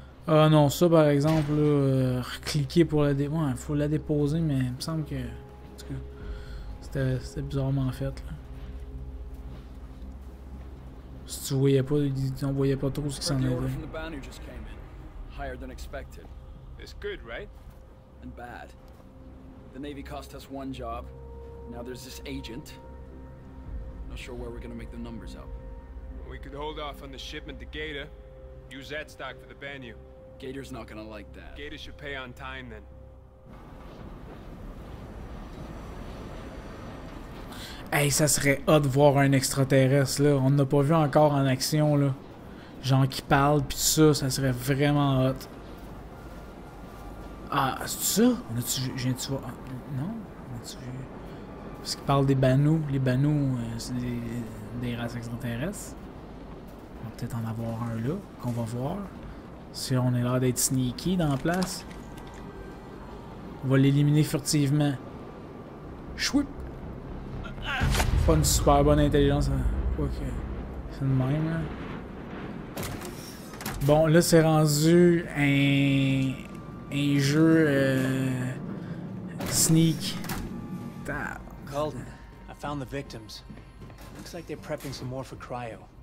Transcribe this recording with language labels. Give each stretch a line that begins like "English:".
French: Ah non, ça par exemple, cliquer pour la déposer. Ouais, faut la déposer, mais il me semble que. En tout cas, c'était bizarrement fait. Là. Si tu voyais pas, on voyait pas trop ce qui s'en
English: The
French: allait.
English: order from the Banu just came in. Higher than expected. It's good, right? And bad. The Navy cost us one job. Now there's this agent. Not sure where we're gonna make the numbers up. We could hold off on the shipment to Gator. Use that stock for the Banu. Gator's not gonna like that. Gator should pay on time then.
French: Hey, ça serait hot de voir un extraterrestre, là. On n'a pas vu encore en action, là. Genre qui parle, pis tout ça, ça serait vraiment hot. Ah, c'est ça? On a-tu vu? Viens-tu voir? Non? On a-tu vu? Parce qu'il parle des Banu. Les Banu, c'est des races extraterrestres. On va peut-être en avoir un là, qu'on va voir. Si on est l'air d'être sneaky dans la place. On va l'éliminer furtivement. Chouip! Pas une super bonne intelligence. Quoi que. C'est le même, là. Bon, là, c'est rendu un jeu sneak.
English: Calden, I found the victims. Looks like they're prepping some more for cryo.